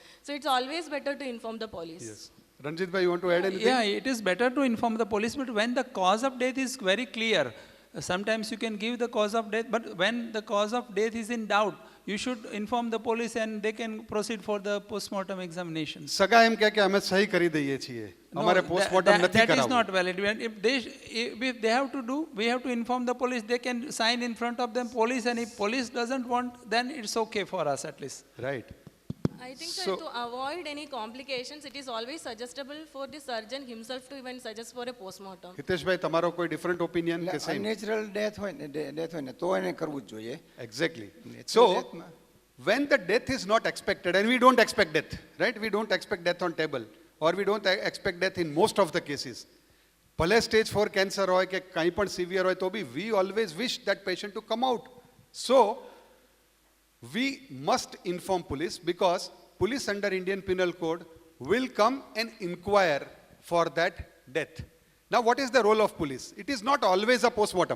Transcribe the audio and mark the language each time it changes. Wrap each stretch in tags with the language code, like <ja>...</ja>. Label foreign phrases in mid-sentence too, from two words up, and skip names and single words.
<en>So it's always better to inform the police. Yes. Ranjit bhai, you want to add anything? Yeah, it is better to inform the police, but when the cause of death is very clear, sometimes you can give the cause of death, but when the cause of death is in doubt, you should inform the police and they can proceed for the post-mortem examination.</en> <gu>સગા એમ કહે કે અમે સહી કરી દઈએ છીએ. અમારે પોસ્ટમોર્ટમ નથી</gu> <en>That is</en> <gu>કરાવવું.</gu> <en>not valid. If they have to do, we have to inform the police. They can sign in front of them police, and if police doesn't want, then it's okay for us at least. Right. I think so, to avoid any complications, it is always suggestible for the surgeon himself to even suggest for a postmortem.</en> <gu>હિતેશભાઈ, તમારો કોઈ</gu> <en>different opinion</en> <gu>કે સેમ?</gu> <en>unnatural death</en> <gu>હોય ને તો એને કરવું જ જોઈએ.</gu> <en>Exactly. So when the death is not expected, and we don't expect death, right? We don't expect death on table, or we don't expect death in most of the cases. ભલે stage 4 cancer</en> <gu>હોય કે કંઈ પણ</gu> <en>severe</en> <gu>હોય તો બી</gu> <en>we always wish that patient to come out. So we must inform police, because police under Indian Penal Code will come and inquire for that death. Now what is the role of police? It is not always a postmortem.</en>